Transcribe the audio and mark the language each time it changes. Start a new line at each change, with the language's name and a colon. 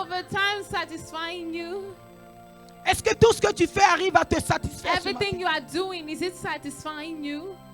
English: overtime satisfying you?
French: Est-ce que tout ce que tu fais arrive à te satisfaire ce
English: Everything
French: matin?
English: you are doing, is it satisfying you?